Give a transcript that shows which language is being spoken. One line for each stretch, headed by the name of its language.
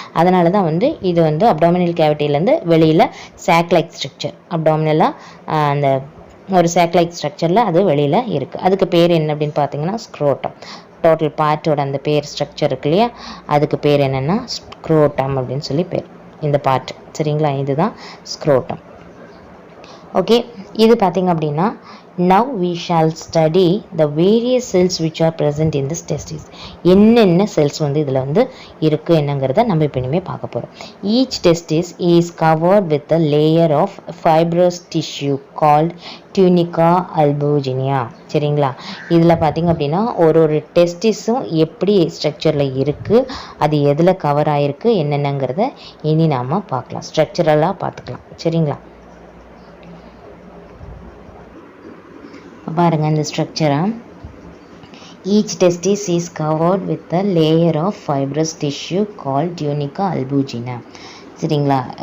Tamil: அதனால தான் வந்து இது வந்து அப்டாமினல் கேவிட்டிலேருந்து வெளியில் சாக் லைக் ஸ்ட்ரக்சர், அப்டாமினலாக அந்த ஒரு சாக் லைக் ஸ்ட்ரக்சரில் அது வெளியில் இருக்குது. அதுக்கு பேர் என்ன அப்படின்னு பார்த்தீங்கன்னா ஸ்க்ரோட்டம். டோட்டல் பார்ட்டோட அந்த பேர் ஸ்ட்ரக்சர் இருக்கு இல்லையா, அதுக்கு பேர் என்னென்னா ஸ்க்ரோட்டம் அப்படின்னு சொல்லி பேர் இந்த பார்ட். சரிங்களா? இதுதான் ஸ்க்ரோட்டம். ஓகே, இது பார்த்திங்க அப்படின்னா
English: now we shall study the various cells which are present in this testis.
Tamil: என்னென்ன செல்ஸ் வந்து இதில் வந்து இருக்குது என்னங்கிறத நம்ம இப்போ இனிமேல் பார்க்க போகிறோம்.
English: Each testis is covered with a layer of fibrous tissue called tunica albuginea.
Tamil: சரிங்களா? இதில் பார்த்திங்க அப்படின்னா ஒரு டெஸ்டிஸும் எப்படி ஸ்ட்ரக்சரில் இருக்குது, அது எதில் கவர் ஆகிருக்கு என்னென்னங்கிறத இனி நாம் பார்க்கலாம், ஸ்ட்ரக்சரலாக பார்த்துக்கலாம். சரிங்களா? பாருங்கள் இந்த ஸ்ட்ரக்சரை.
English: Each testis is covered with a layer of fibrous tissue call tunica albuginea.
Tamil: சரிங்களா?